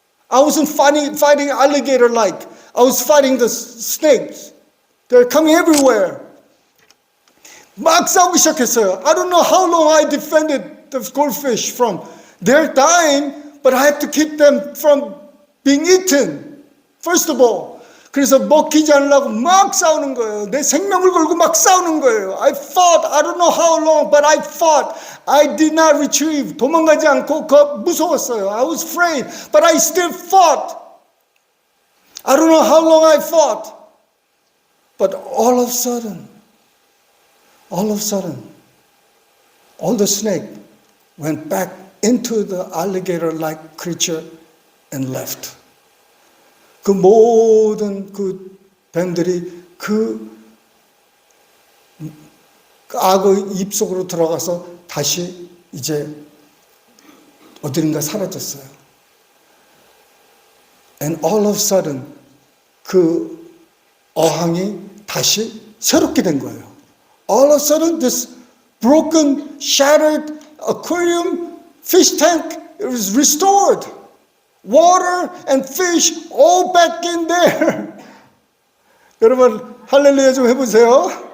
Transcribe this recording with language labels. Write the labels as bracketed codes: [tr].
[en] I wasn't fighting alligator-like. I was fighting the snakes. They're coming everywhere. [ko] 막 싸우기 시작했어요. [en] I don't know how long I defended the goldfish from. They're dying, but I have to keep them from being eaten. First of all. [ko] 그래서 먹히지 않으려고 막 싸우는 거예요. 내 생명을 걸고 막 싸우는 거예요. [en] I fought. I don't know how long, but I fought. I did not retrieve. [ko] 도망가지 않고 무서웠어요. [en] I was afraid, but I still fought. I don't know how long I fought. But all of a sudden, all the snake went back into the alligator-like creature and left. [ko] 그 모든 그 뱀들이 그 악어 입속으로 들어가서 다시 이제 어디론가 사라졌어요. [en] And all of a sudden [ko] 그 어항이 다시 새롭게 된 거예요. [en] All of a sudden this broken, shattered aquarium, fish tank, it was restored. Water and fish all back in there. [ko] 여러분 할렐루야 좀 해보세요.